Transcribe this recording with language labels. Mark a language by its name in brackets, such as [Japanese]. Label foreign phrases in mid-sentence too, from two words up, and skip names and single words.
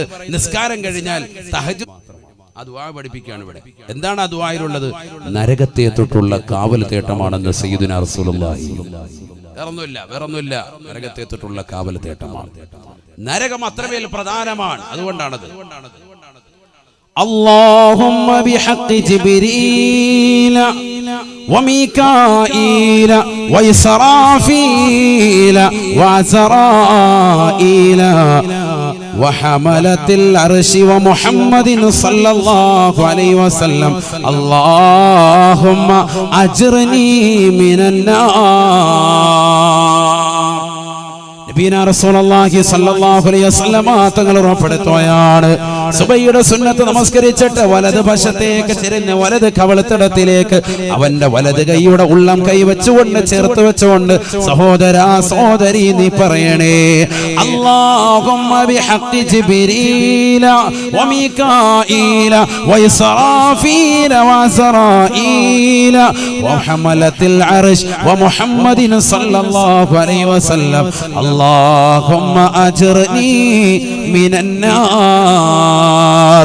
[Malayalam] നിസ്കാരം കഴിഞ്ഞാൽ തഹജ്ജുദ് ആ ദുആ പഠിപ്പിക്കുകയാണ് ഇവിടെ. എന്താണ് ആ ദുആയിലുള്ളത്? നരകത്തെ തൊട്ടുള്ള കാവൽ തേട്ടമാണെന്ന് [Arabic] سيدنا رسول الله. [Malayalam] വേറൊന്നുമില്ല, നരകത്തെ തൊട്ടുള്ള കാവൽ തേട്ടമാണ്. നരകം അത്രമേൽ പ്രധാനമാണ്. അതുകൊണ്ടാണത്. [Arabic] اللهم بحق جبريل وميكائيل وإسرافيل وعزرائيل وحملة العرش ومحمد صلى الله عليه وسلم اللهم أجرني من النار. نبينا رسول الله صلى الله عليه وسلم [Malayalam] തങ്ങൾ ഉറപ്പെടുത്തുകയാണ്, സുബഹിയുടെ സുന്നത്ത് നമസ്കരിച്ചിട്ട് വലത് വശത്തേക്ക് തിരിഞ്ഞ് വലത് കവളത്തിടത്തിലേക്ക് അവന്റെ വലത് കൈയുടെ ഉള്ളം കൈ വെച്ചുകൊണ്ട് ചേർത്ത് വെച്ചുകൊണ്ട് സഹോദരാ സഹോദരി നീ പറയണേ, [Arabic] اللهم بحق جبريل وميكائيل وإسرافيل وعزرائيل وحملة العرش ومحمد صلى الله عليه وسلم اللهم أجرني من النار.